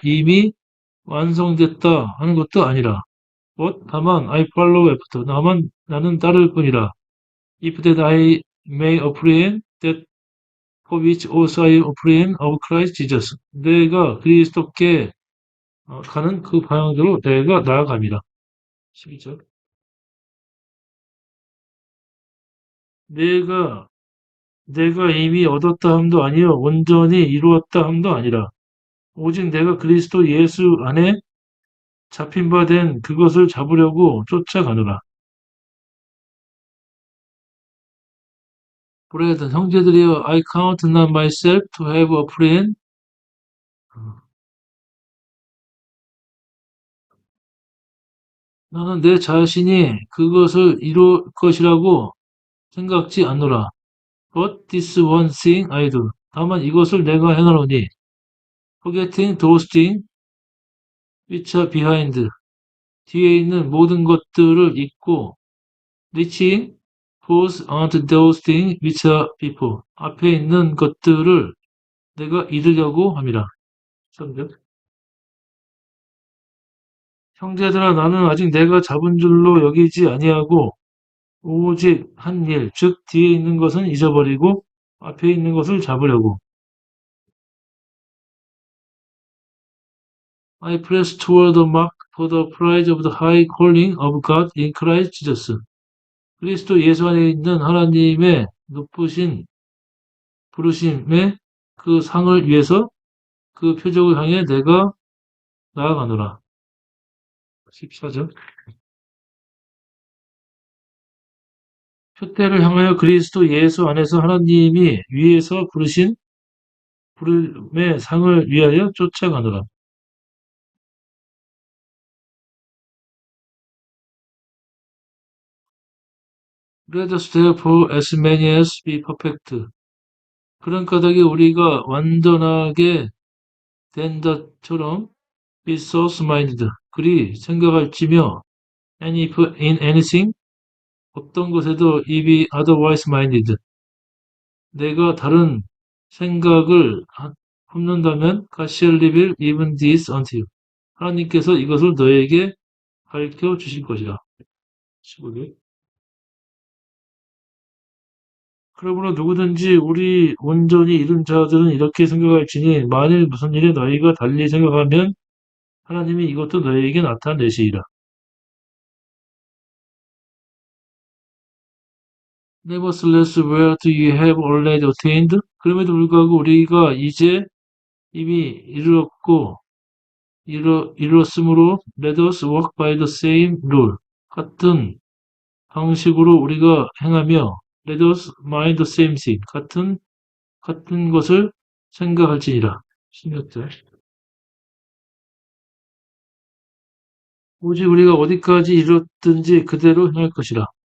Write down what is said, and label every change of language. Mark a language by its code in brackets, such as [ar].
[ko] 이미 완성됐다 하는 것도 아니라. 다만 [en] I follow after. [ko] 나는 따를 뿐이라. [en] If that I may apprehend that for which also I apprehend of Christ Jesus. [ko] 내가 그리스도께 가는 그 방향대로 내가 나아갑니다. 12절. 내가 이미 얻었다 함도 아니요 온전히 이루었다 함도 아니라 오직 내가 그리스도 예수 안에 잡힌 바 된 그것을 잡으려고 쫓아가노라. 브레든 형제들이여 [en] I count not myself to have apprehended. [ko] 나는 내 자신이 그것을 이룰 것이라고 생각지 않노라. [en] But this one thing I do. [ko] 다만 이것을 내가 행하노니 [en] forgetting those things which are behind. [ko] 뒤에 있는 모든 것들을 잊고 [en] reaching forth unto those things which are before. [ko] 앞에 있는 것들을 내가 이루려고 함이라. 형제들아 나는 아직 내가 잡은 줄로 여기지 아니하고 오직 한 일, 즉 뒤에 있는 것은 잊어버리고 앞에 있는 것을 잡으려고. [en] I press toward the mark for the prize of the high calling of God in Christ Jesus. [ko] 그리스도 예수 안에 있는 하나님의 높으신 부르심의 그 상을 위해서 그 표적을 향해 내가 나아가노라. 14절. 표대를 향하여 그리스도 예수 안에서 하나님이 위에서 부르신 부름의 상을 위하여 쫓아가노라. [en] Let us therefore as many as be perfect. [ko] 그런 까닭에 우리가 완전하게 된 것처럼 [en] be source-minded. [ko] 그리 생각할지며 [en] and if in anything [ko] 어떤 것에도 [en] be otherwise-minded. [ko] 내가 다른 생각을 품는다면 [en] God shall reveal even this unto you. [ko] 하나님께서 이것을 너에게 가르쳐 주실 것이라. 15절. 그러므로 누구든지 우리 온전히 이룬 자들은 이렇게 생각할지니 만일 무슨 일에 너희가 달리 생각하면 하나님이 이것도 너희에게 나타내시리라. [en] Nevertheless, where do you have already attained? [ko] 그럼에도 불구하고 우리가 이제 이미 이르렀고 이루었으므로 [en] let us walk by the same rule. [ko] 같은 방식으로 우리가 행하며 [en] let us mind the same thing. [ko] 같은 것을 생각할지니라. 16절. 오직 우리가 어디까지 이뤘든지 그대로 행할 것이라.